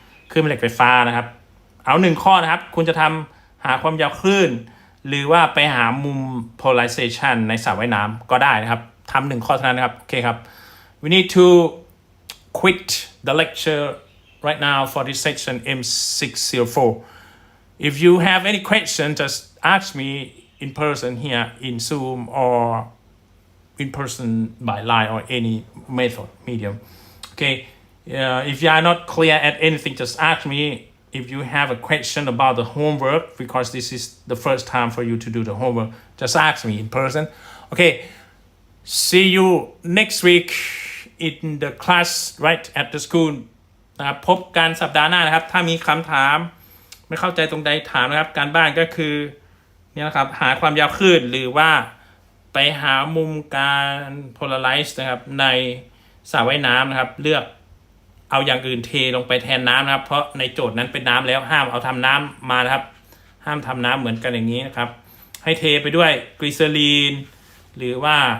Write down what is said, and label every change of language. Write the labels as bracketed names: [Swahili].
[Thai] คลื่นแม่เหล็กไฟฟ้านะครับเอา1ข้อนะครับคุณจะทำหาความยาวคลื่นหรือว่าไปหามุม polarization ในสระว่ายน้ำก็ได้นะครับทำ1ข้อเท่านั้นนะครับโอเคครับ [English] we need to quit the lecture right now for this section M604. If you have any question, just ask me in person here in Zoom or in person by line or any method medium. Okay, if you are not clear at anything, just ask me. If you have a question about the homework, because this is the first time for you to do the homework, just ask me in person. Okay, see you next week in the class right at the school. [Thai] นะครับพบกันสัปดาห์หน้านะครับถ้ามีคำถามไม่เข้าใจตรงใดถามนะครับการบ้านก็คือเนี่ยนะครับหาความยาวคลื่นหรือว่าไปหามุมการ polarize นะครับในสระว่ายน้ำนะครับเลือกเอาอย่างอื่นเทลงไปแทนน้ำนะครับเพราะในโจทย์นั้นเป็นน้ำแล้วห้ามเอาทำน้ำมานะครับห้ามทำน้ำเหมือนกันอย่างนี้นะครับให้เทไปด้วยกลีเซอรีนหรือว่า